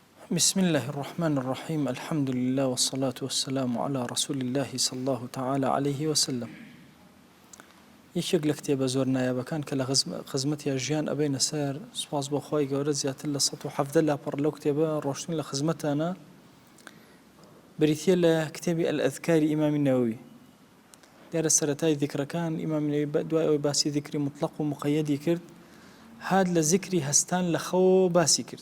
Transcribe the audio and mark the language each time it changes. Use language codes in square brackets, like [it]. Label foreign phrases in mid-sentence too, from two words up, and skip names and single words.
[ar] بسم الله الرحمن الرحيم الحمد لله والصلاة والسلام على رسول الله صلى الله تعالى عليه وسلم. [ckb] یەکێک لە کتێبە زۆر نایابەکان کە لە خزمەتی ژیان ئەبێنە سەر سوپاس بۆ خۆی گەورە زیاتر لە 170 لاپەڕ لەو کتێبە ڕۆشتن لە خزمەتانە بریتیە لە کتێبی ئەلئەذکاری ئیمامی نەوەوی. دیارە سەرەتای ذیکرەکان ئیمامی نەوەوی دوای ئەوەی باسی ذیکری مطلق و مقەیەدی کرد هات لە ذیکری هەستان لە خەوە باسی کرد.